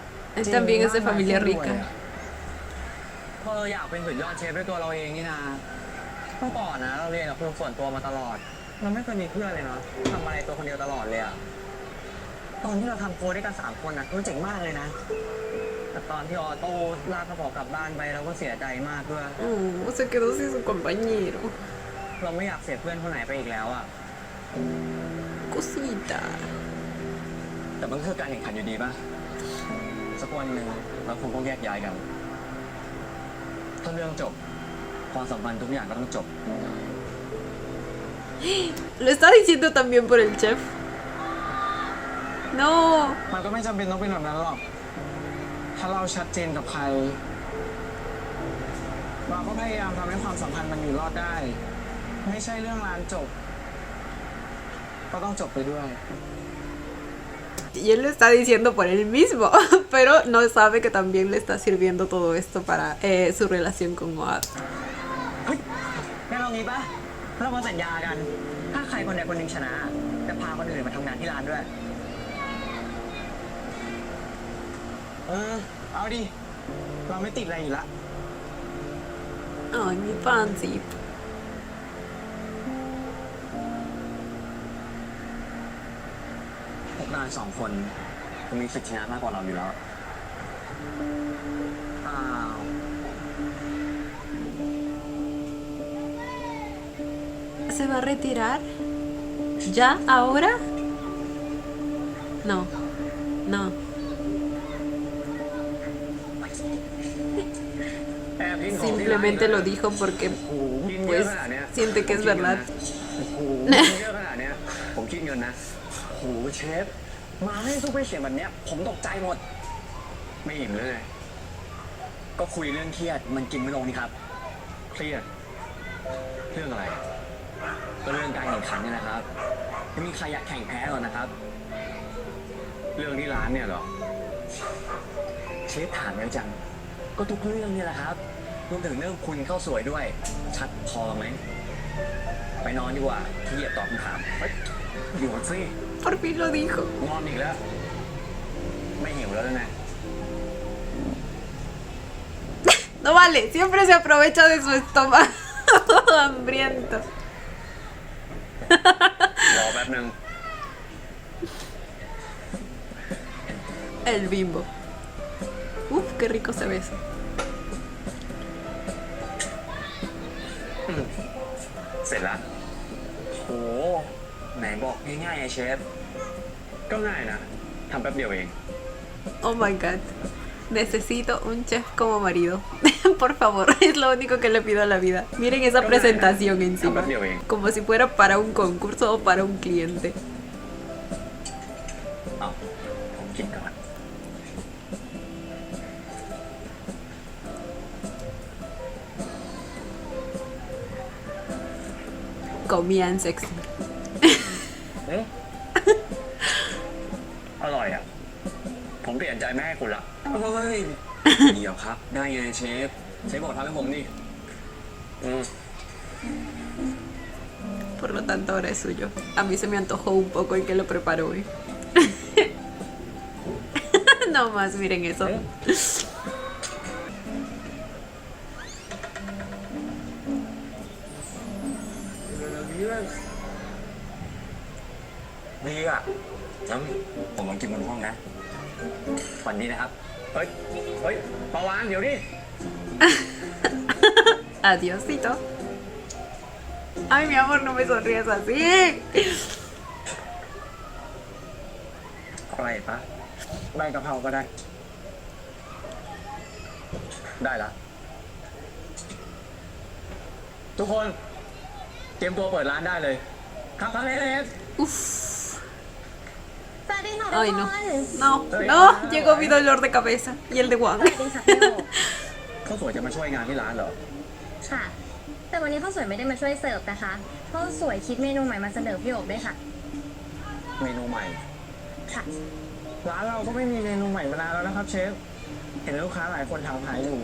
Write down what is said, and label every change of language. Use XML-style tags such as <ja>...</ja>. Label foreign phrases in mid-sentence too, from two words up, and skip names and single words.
<es>Él también es de familia rica.</es> <th>พอเราอยากเป็นสุดยอดเชฟด้วยตัวเราเองนี่นะเมื่อก่อนนะเราเรียนกับครูส่วนตัวมาตลอดเราไม่เคยมีเพื่อนเลยเนาะทำอะไรตัวคนเดียวตลอดเลยอ่ะตอนที่เราทำโค้ดด้วยกัน3 คนนะมันเจ๋งมากเลยนะแต่ตอนที่ออโต้ลากกระเป๋ากลับบ้านไปเราก็เสียใจมากด้วย</th> <es>Oh, se quedó sin su compañero.</es> <th>เราไม่อยากเสียเพื่อนคนไหนไปอีกแล้วอ่ะ</th> <es>Cosita.</es> <th>แต่มันคือการแข่งขันอยู่ดีป่ะ สักวันหนึ่งเราคงต้องแยกย้ายกัน ถ้าเรื่องจบความสัมพันธ์ทุกอย่างก็ต้องจบ</th> <es>Lo está diciendo también por el chef. No.</es> <th>มันก็ไม่จำเป็นต้องเป็นแบบนั้นหรอก ถ้าเราชัดเจนกับใคร เราก็พยายามทำให้ความสัมพันธ์มันอยู่รอดได้ ไม่ใช่เรื่องร้านจบ ก็ต้องจบไปด้วย</th> <es>Y él lo está diciendo por él mismo, pero no sabe que también le está sirviendo todo esto para su relación con Moab.</es> <th>เฮ้ยงั้นเรางี้ป่ะ เรามาสัญญากัน ถ้าใครคนใดคนหนึ่งชนะจะพาคนอื่นมาทำงานที่ร้านด้วย เอาดิ เราไม่ติดอะไรอยู่ละ</th> <es>Ay, mi pancito.</es> <th>พวกนาย2 คนมีสิทธิชนะมากกว่าเราอยู่แล้ว อ้าว</th> <es>¿Se va a retirar? ¿Ya? ¿Ahora? No. No. Simplemente lo dijo porque pues siente que es verdad.</es> <th>เยอะขนาดเนี้ยผมคิดเงินนะโหเชฟ มาให้ซุปเปอร์เขียนแบบเนี้ยผมตกใจหมด ไม่อิ่มเลย ก็คุยเรื่องเครียดมันกินไม่ลงนี่ครับ เครียด เรื่องอะไร ก็เรื่องการแข่งขันเนี่ยนะครับไม่มีใครอยากแข่งแพ้หรอกนะครับ เรื่องที่ร้านเนี่ยเหรอ เชฟถามแล้วจัง ก็ทุกเรื่องเนี่ยแหละครับรวมถึงเรื่องคุณข้าวสวยด้วย ชัดพอไหม ไปนอนดีกว่าที่เหยียบตอบคำถามเฮ้ยอยู่สิ</th> <es>Por fin lo dijo.</es> <th>งอนอีกแล้ว ไม่หิวแล้วไง</th> <es>No vale, siempre se aprovecha de su estómago hambriento.</es> <th>รอแป๊บนึง</th> <es>El bimbo. Uf, qué rico se ve eso.</es> <th>เสร็จแล้วโหไหนบอกง่ายๆไงเชฟ ก็ง่ายนะทำแป๊บเดียวเอง</th> <en>Oh my god.</en> <es>Necesito un chef como marido. Por favor, es lo único que le pido a la vida. Miren esa presentación encima. Como si fuera para un concurso o para un cliente.</es> <th>เอาผมกินก่อน</th> <es>Comían sexy.</es> <th>เอ๊ะ อร่อยอ่ะ ผมเปลี่ยนใจไม่ให้คุณละเฮ้ย เดี๋ยวครับ ได้ไงเชฟ เชฟบอกทำให้ผมนี่</th> <es>Por lo tanto, ahora es suyo. A mí se me antojó un poco el que lo preparó hoy. No más, miren eso.</es> <th>ดีอ่ะงั้นผมลองกินบนห้องนะวันนี้นะครับ เฮ้ย เฮ้ยปาวานเดี๋ยวดิ</th> <es>Adiosito. Ay, mi amor, no me sonríes así.</es> <th>อะไรปะใบกะเพราก็ได้ ได้ละ ทุกคน เตรียมตัวเปิดร้านได้เลย ครับครับเอฟ Uf. สวัสดีค่ะทุก</th> <es>Ay,</es> <th>ค</th> <es>no.</es> <th>น</th> <es>No, no. Llegó mi dolor de cabeza. Y el de</es> <th>ส</th> <es>Juan.</es> <th>วัสดีค่ะพี่โอ เขาสวยจะมาช่วยงานที่ร้านเหรอ ค่ะ แต่วันนี้ข้าวสวยไม่ได้มาช่วยเสิร์ฟนะคะข้าวสวยคิดเมนูใหม่มาเสนอพี่โอด้วยค่ะ เมนูใหม่ ค่ะ ร้านเราก็ไม่มีเมนูใหม่มานานแล้วนะครับเชฟ เห็นลูกค้าหลายคนถามหาอยู่</th>